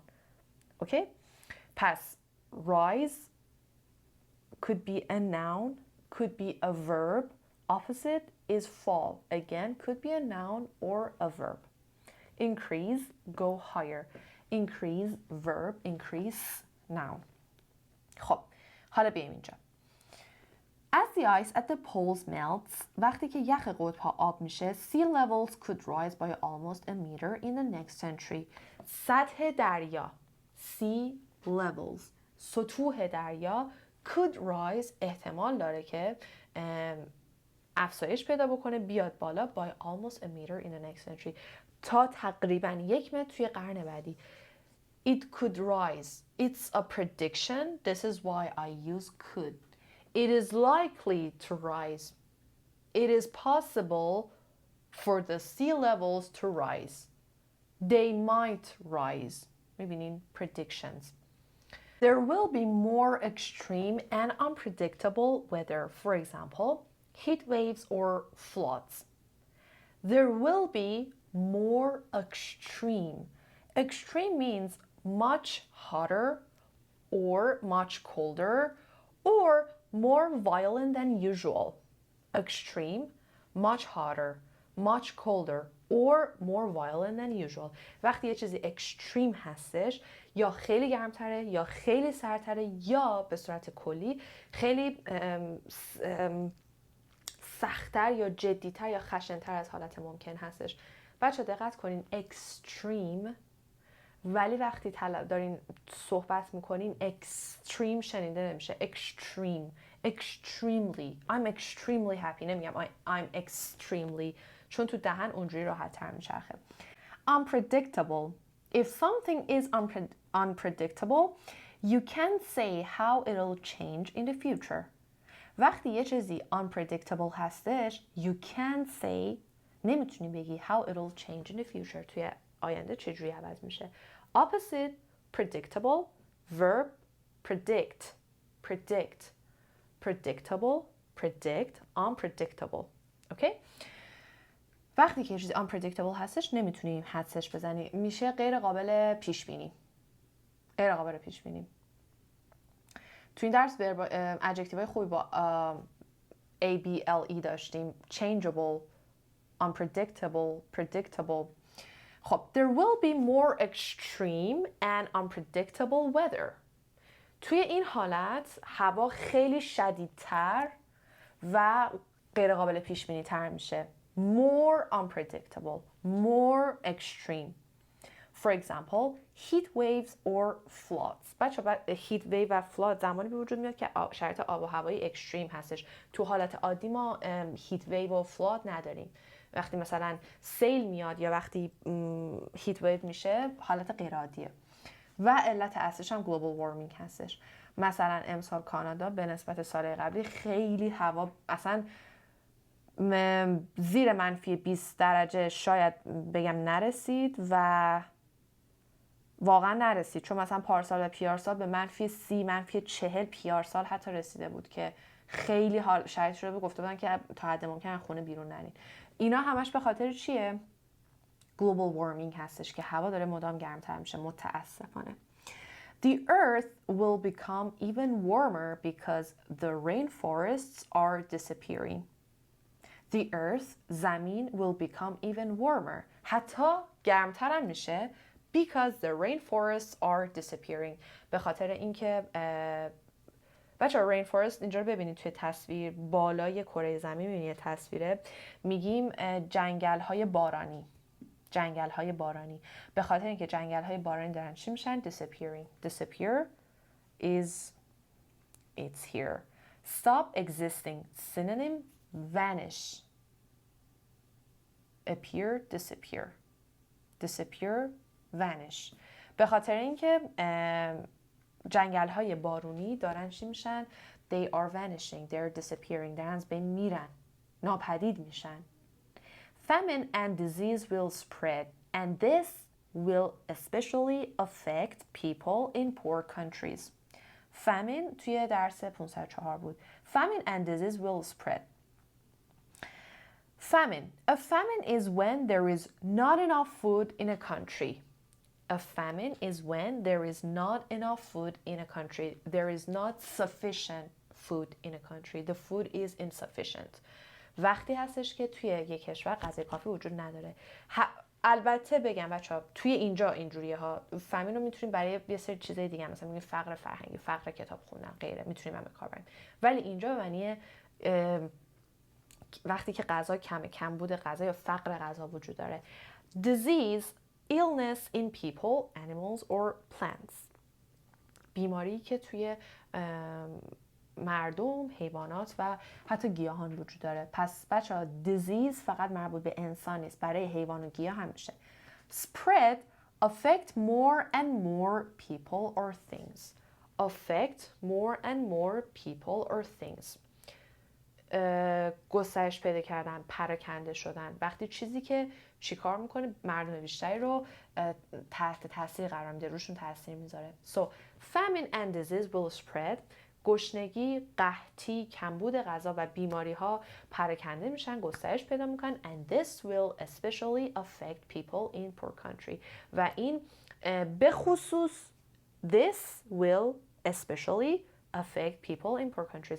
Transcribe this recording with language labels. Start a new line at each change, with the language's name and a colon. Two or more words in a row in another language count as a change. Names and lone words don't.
English: Okay? پس rise could be a noun, could be a verb. Opposite is fall. Again, could be a noun or a verb. Increase, go higher. Increase, verb. Increase, noun.
Persian: خب حالا بیایم اینجا.
English: As the ice at the poles melts,
Persian: وقتی که یخ قطب ها آب میشه,
English: sea levels could rise by almost a meter in the next century.
Persian: سطح دریا,
English: sea levels,
Persian: سطوح دریا
English: could rise
Persian: احتمال داره که افزایش پیدا بکنه بیاد بالا
English: by almost a meter in the next century
Persian: تا تقریبا 1 متر توی قرن بعدی.
English: It could rise. It's a prediction. This is why I use could. It is likely to rise. It is possible for the sea levels to rise. They might rise.
Persian: می‌بینین predictions.
English: There will be more extreme and unpredictable weather. For example, heat waves or floods. There will be more extreme. Extreme means much hotter or much colder or more violent than usual. Extreme, much hotter, much colder or more violent than usual.
Persian: وقتی یه چیزی extreme هستش یا خیلی گرمتره یا خیلی سردتره یا به صورت کلی خیلی سخت‌تر یا جدی‌تر یا خشن‌تر از حالت ممکن هستش. بچه دقت کنین extreme ولی وقتی دارین صحبت میکنین extreme شنیده نمیشه.
English: extreme, extremely, I'm extremely happy
Persian: نمیگم
English: I'm extremely
Persian: چون تو دهن اونجوری راحت تر میچرخه.
English: Unpredictable. If something is unpredictable, you can't say how it'll change in the future.
Persian: وقتی یه چیزی unpredictable هستش,
English: you can't say
Persian: نمیتونی بگی
English: how it'll change in the future
Persian: توی آینده چجوری عوض میشه.
English: Opposite, predictable, verb, predict, predict, predictable, predict, unpredictable.
Persian: Okay? وقتی که چیزی unpredictable هستش نمیتونیم حدسش بزنی، میشه غیر قابل پیش بینی. غیر قابل پیش بینی. تو این درس ادجکتیوهای خوبی با ABLE داشتیم.
English: Changeable, unpredictable, predictable.
Persian: خب,
English: there will be more extreme and unpredictable weather.
Persian: توی این حالت هوا خیلی شدیدتر و غیر قابل پیش بینی تر میشه.
English: More unpredictable, more extreme. For example, heat waves or floods.
Persian: بچه
English: heat wave
Persian: و flood زمانی به وجود میاد که شرایط آب و هوایی اکستریم هستش. تو حالت عادی ما
English: heat wave
Persian: و flood نداریم. وقتی مثلا سیل میاد یا وقتی
English: heat wave
Persian: میشه حالت غیر عادیه و علت اصلیش هم
English: global warming
Persian: هستش. مثلا امسال کانادا به نسبت سال قبلی خیلی هوا اصلا زیر منفی 20 درجه شاید بگم نرسید و واقعا نرسید، چون مثلا پارسال و پیارسال به منفی 30 منفی 40 پیارسال حتی رسیده بود که خیلی حال شرایط شده گفته بودن که تا حد ممکن خونه بیرون نرین. اینا همش به خاطر چیه؟
English: global warming
Persian: هستش که هوا داره مدام گرمتر میشه متاسفانه.
English: The earth will become even warmer because the rainforests are disappearing. The earth, زمین, will become even warmer.
Persian: حتی گرمتر هم میشه
English: because the rainforests are disappearing.
Persian: به خاطر اینکه بچه‌ها rainforest اینجا رو ببینید توی تصویر بالای کره زمین میبینید تصویره، میگیم جنگل‌های بارانی. جنگل‌های بارانی به خاطر اینکه جنگل‌های بارانی دارن چی میشن؟
English: disappearing. disappear is it's here. stop existing. synonym vanish. appear, disappear. disappear, vanish.
Persian: به خاطر اینکه جنگل‌های بارونی دارن چی میشن؟
English: they are vanishing. they're disappearing.
Persian: دارن از بین میرن. ناپدید میشن.
English: Famine and disease will spread, and this will especially affect people in poor countries.
Persian: Famine توی درس 504 بود.
English: Famine and disease will spread. Famine. A famine is when there is not enough food in a country. A famine is when there is not enough food in a country. There is not sufficient food in a country. The food is insufficient.
Persian: وقتی هستش که توی یک کشور غذای کافی وجود نداره. البته بگم بچه‌ها توی اینجا اینجوریه ها. فامین رو میتونیم برای یه سری چیزای دیگه مثلا میگیم فقر فرهنگی، فقر کتاب خوندن، غیره میتونیم هم به کار بریم. ولی اینجا به معنی وقتی که غذا کمبود غذا یا فقر غذا وجود داره.
English: Disease, illness in people, animals or plants.
Persian: بیماری که توی مردم، حیوانات و حتی گیاهان وجود داره. پس بچه‌ها دیزیز فقط مربوط به انسان نیست، برای حیوان و گیاه هم میشه.
English: Spread, affect more and more people or things. Affect more and more people or things.
Persian: گسترش پیدا کردن، پراکنده شدن. وقتی چیزی که چیکار میکنه مردم بیشتری رو تحت تاثیر قرار میده، روشون تاثیر میذاره.
English: So, famine and disease will spread.
Persian: گشنگی، قحطی، کمبود غذا و بیماری ها پراکنده میشن، گسترش پیدا میکنن.
English: And this will especially affect people in poor country.
Persian: و این به خصوص
English: this will especially affect people in poor countries.